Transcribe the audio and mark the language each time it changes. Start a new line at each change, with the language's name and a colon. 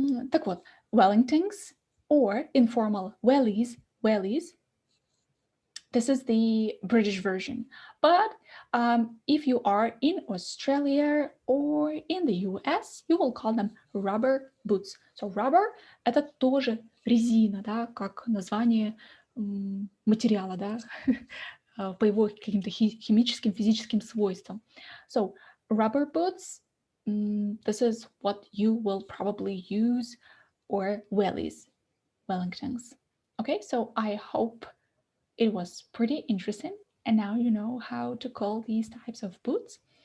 Russian: Так вот,
English: Wellingtons or informal wellies. This is the British version. But if you are in Australia or in the US, you will call them rubber boots. So rubber
Russian: — это тоже резина, да, как название материала, да, по его каким-то химическим, физическим свойствам.
English: So rubber boots, this is what you will probably use, or wellies, Wellingtons. Okay, so I hope it was pretty interesting, and now you know how to call these types of boots.